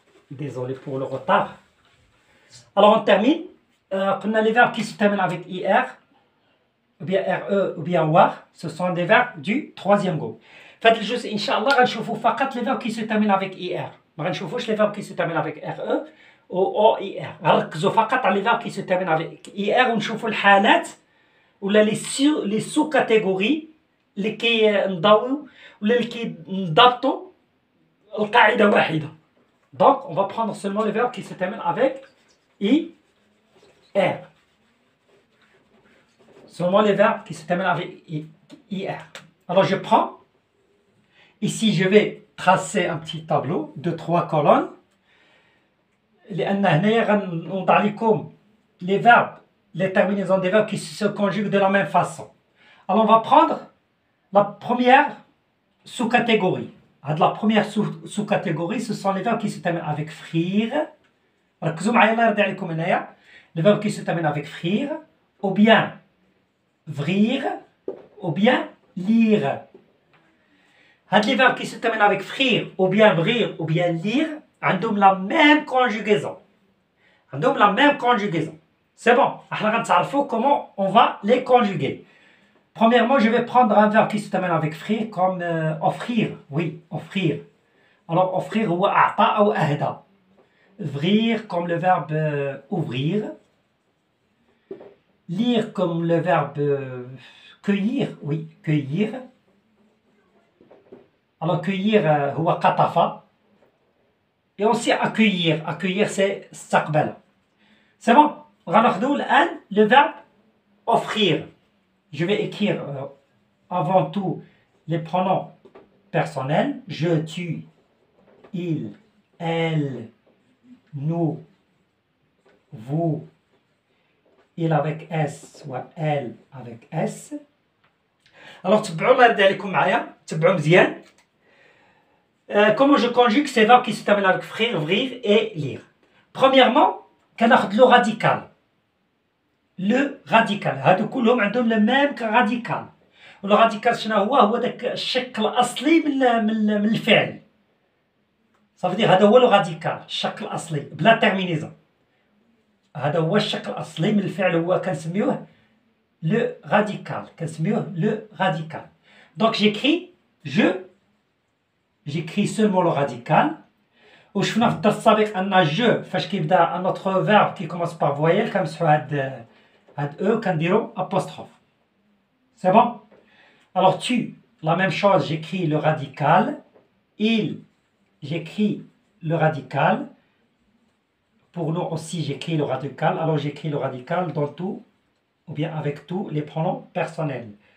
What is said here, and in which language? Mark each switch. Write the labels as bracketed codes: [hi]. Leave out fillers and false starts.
[fr] Désolé pour le retard. Alors on termine. [ar] قلنا [fr] les verbes qui se terminent avec IR ou bien RE ou bien WAR, ce sont des verbes du troisième groupe. [ar] في هذا الجزء إن شاء الله غنشوفوا فقط [fr] les verbes qui se terminent avec IR، [ar] ما غنشوفوش [fr] les verbes qui se terminent avec RE ou OIR. [ar] غنركزوا فقط على [fr] les verbes qui se terminent avec IR [ar] ونشوفوا الحالات ولا لي سو كاتيجوري اللي كينضاويو ولا اللي كينضبطوا القاعدة واحدة. [fr] Donc on va prendre seulement les verbes qui se terminent avec IR. Seulement les verbes qui se terminent avec IR. Alors je prends, ici je vais tracer un petit tableau de 3 colonnes [ar] لأن هنايا غنوضع لكم [fr] les verbes, les terminaisons des verbes qui se conjuguent de la même façon. Alors on va prendre la première sous-catégorie. La première sous-catégorie, ce sont les verbes qui se terminent avec frire. [ar] ركزوا معايا الله يرضي عليكم هنايا. [fr] Les verbes qui se terminent avec frire, ou bien vrir, ou bien lire. Les verbes qui se terminent avec frire, ou bien vrir, ou bien lire, [ar] عندهم [fr] la même conjugaison. [ar] عندهم [fr] la même conjugaison. C'est bon. [ar] احنا غنتعرفوا [fr] comment on va les conjuguer. Premièrement, je vais prendre un verbe qui se termine avec frire comme offrir. Oui, offrir. [ar] Alors offrir هو أعطى أو أهدى. [fr] Vrir comme le verbe ouvrir. Lire comme le verbe cueillir. Oui, cueillir. Alors cueillir [ar] هو قطف. [fr] Et aussi accueillir. Accueillir c'est استقبل. C'est bon. [ar] غناخدو الآن [fr] le verbe offrir. Je vais écrire avant tout les pronoms personnels. Je, tu, il, elle, nous, vous, il avec S ou elle avec S. [ar] Alors تبعوا الله يرضي عليكم معايا تبعوا مزيان. [fr] Comment je conjugue ces verbes qui se terminent avec frire, vrir et lire. Premièrement, [ar] كناخد [fr] le radical. Le radical [ar] هادو كلهم عندهم [fr] le même radical. [ar] والو radical شنو هو داك الشكل الأصلي من الفعل. صافي هذا هو لو راديكال الشكل الأصلي بلا تيرمينيزون. هذا هو الشكل الأصلي من الفعل هو كنسميوه لو راديكال كنسميوه لو راديكال. [fr] دونك جيكري j'écris seulement le radical. [ar] وشفنا في الدرس السابق أن جو فاش كيبدا [fr] un autre verbe qui commence par voyelle [ar] كنمسحو هاد E كنديرو apostrophe. [fr] C'est bon? Alors tu, la même chose, j'écris le radical. Il, j'écris le radical. Pour nous aussi, j'écris le radical. Alors j'écris le radical dans tout, ou bien avec tous les pronoms personnels.